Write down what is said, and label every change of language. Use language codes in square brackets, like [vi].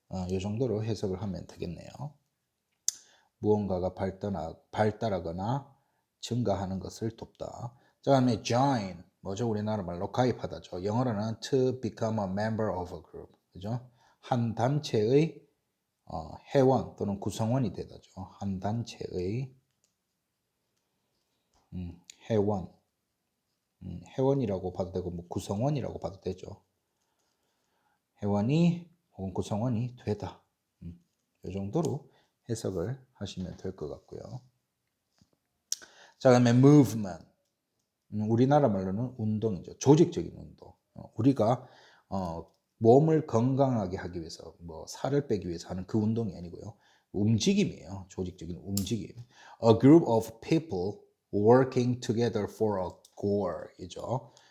[ko] 이 정도로 해석을 하면 되겠네요. 무언가가 발달하거나 증가하는 것을 돕다. 자, 다음에 join. 뭐죠? 우리나라 말로 가입하다죠. 영어로는 [en] to become a member of a group. [ko] 그죠? 한 단체의 회원 또는 구성원이 되다죠. 한 단체의 회원. 회원이라고 봐도 되고 뭐 구성원이라고 봐도 되죠. 회원이 혹은 구성원이 되다. 이 정도로 해석을 하시면 될 것 같고요. 자, 그다음에 movement. 우리나라 말로는 운동이죠. 조직적인 운동. 우리가 몸을 건강하게 하기 위해서 뭐 살을 빼기 위해서 하는 그 운동이 아니고요. 움직임이에요. 조직적인 움직임. [en] A group of people working together for a goal이죠.